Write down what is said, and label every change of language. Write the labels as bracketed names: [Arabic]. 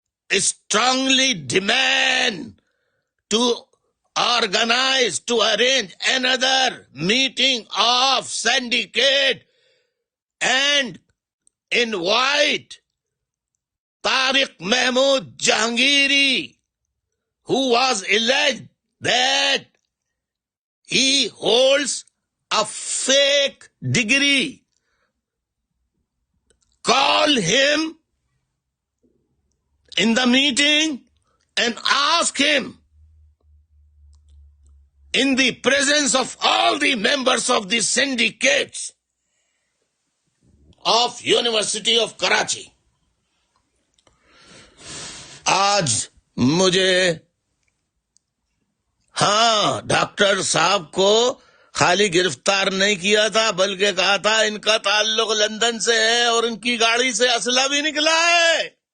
[English] Strongly demand to organize, to arrange another meeting of syndicate and invite Tariq Mahmood Jahangiri, who was alleged that he holds a fake degree. Call him in the meeting and ask him in the presence of all the members of the syndicates of University of Karachi. [Urdu] آج مجھے doctor صاحب کو خالی گرفتار نہیں کیا تھا، بلکہ کہا تھا ان کا تعلق لندن سے ہے اور ان کی گاڑی سے اسلحہ بھی نکلا ہے۔